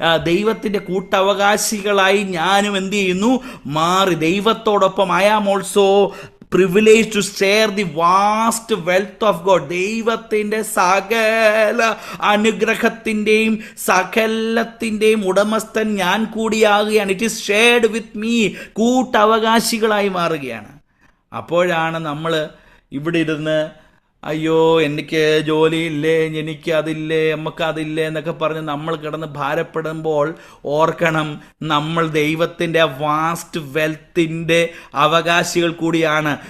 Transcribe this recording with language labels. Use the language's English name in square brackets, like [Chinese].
[Malayalam] ദൈവത്തിൻ്റെ കൂട്ടവകാശികളായി ഞാനും എന്ത് ചെയ്യുന്നു? മാറി. [English] ദൈവത്തോടൊപ്പം I am also privilege to share the vast wealth of God. [Malayalam] ദൈവത്തിൻ്റെ സകല അനുഗ്രഹത്തിൻ്റെയും സകലത്തിൻ്റെയും ഉടമസ്ഥൻ ഞാൻ കൂടിയാകുകയാണ്. [English] It is shared with me. [Malayalam] കൂട്ടവകാശികളായി മാറുകയാണ്. അപ്പോഴാണ് നമ്മൾ ഇവിടെ ഇരുന്ന് അയ്യോ എനിക്ക് ജോലിയില്ലേ, എനിക്ക് അതില്ലേ, നമുക്ക് അതില്ലേ എന്നൊക്കെ പറഞ്ഞ് നമ്മൾ കിടന്ന് ഭാരപ്പെടുമ്പോൾ ഓർക്കണം, നമ്മൾ ദൈവത്തിൻ്റെ വാസ്റ്റ് വെൽത്തിൻ്റെ അവകാശികൾ കൂടിയാണ്.